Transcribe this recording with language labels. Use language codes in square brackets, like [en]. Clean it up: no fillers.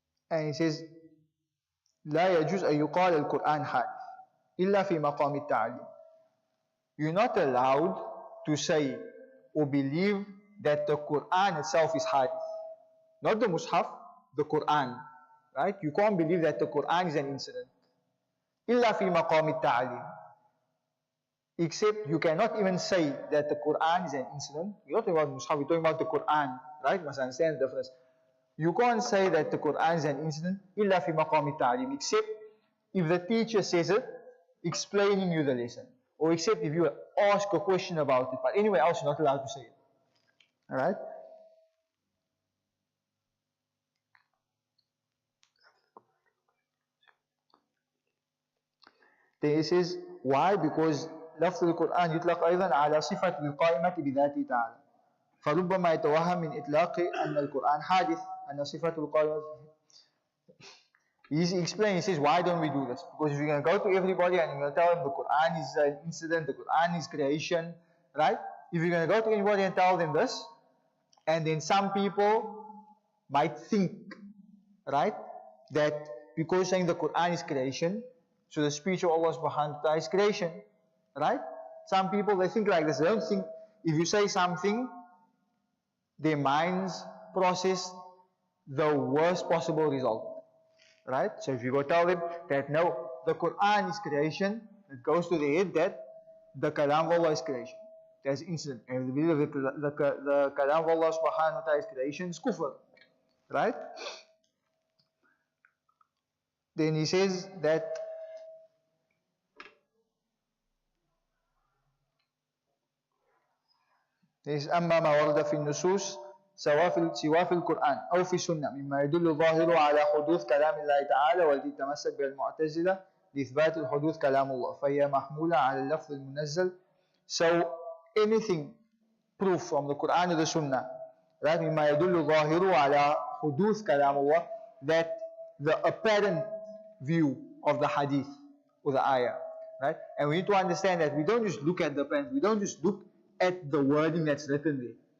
[en] And he says, [ar] لا يجوز أن يقال القرآن حادث إلا في مقام التعليم. [en] You're not allowed to say or believe that the Quran itself is hadith. Not the Mus'haf, the Quran. Right? You can't believe that the Quran is an incident. [ar] إلا في مقام التعليم. [en] Except you cannot even say that the Quran is an incident. We're not talking about Mus'haf, we're talking about the Quran. Right? You must understand the difference. You can't say that the Quran is an incident [ar] إلا في مقام التعليم, [en] except if the teacher says it, explaining you the lesson. Or except if you ask a question about it. But anywhere else you're not allowed to say it. Alright? Then he says, why? Because [ar] لفظ القرآن يطلق أيضا على صفة القائمة بذاته تعالى. فربما يتوهم من إطلاق أن القرآن حادث أن صفة القائمة. [en] He explains, he says, why don't we do this? Because if you're going to go to everybody and you're going to tell them the Quran is an incident, the Quran is creation, right? If you're going to go to anybody and tell them this, and then some people might think, right, that because saying the Quran is creation, so the speech of Allah subhanahu wa ta'ala is creation, right? Some people, they think like this. They don't think, if you say something, their minds process the worst possible result. Right? So if you go tell them that no, the Quran is creation, it goes to the head that the kalam of Allah is creation. There's incident. And if they believe that the kalam of Allah subhanahu wa ta'ala is creation, is kufr. Right? Then he says that is [ar] أما ما ورد في النصوص سواء في القرآن أو في السنة مما يدل ظاهره على حدوث كلام الله تعالى والتي تمسك بالمعتزلة لإثبات الحدوث كلام الله فهي محمولة على اللفظ المنزل. [en] So anything proof from the Quran or the Sunnah, right? [ar] مما يدل ظاهره على حدوث كلام الله, [en] that the apparent view of the hadith or the ayah, right? And we need to understand that we don't just look at the pen, we don't just look at the wording that's written there.